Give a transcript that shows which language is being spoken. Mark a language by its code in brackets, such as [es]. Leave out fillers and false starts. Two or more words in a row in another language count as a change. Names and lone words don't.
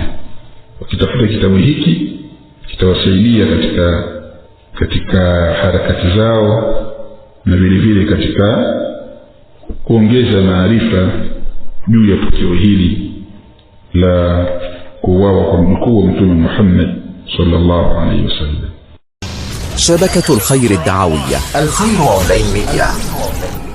[sw] Wakitafuta kitabu hiki kitawasaidia katika harakati zao na vile vile katika kuongeza maarifa juu ya tukio hili la kuuawa kwa mjukuu wa Mtume Muhammad [ar] صلى الله عليه وسلم. شبكة الخير الدعوية، الخير أونلاين ميديا.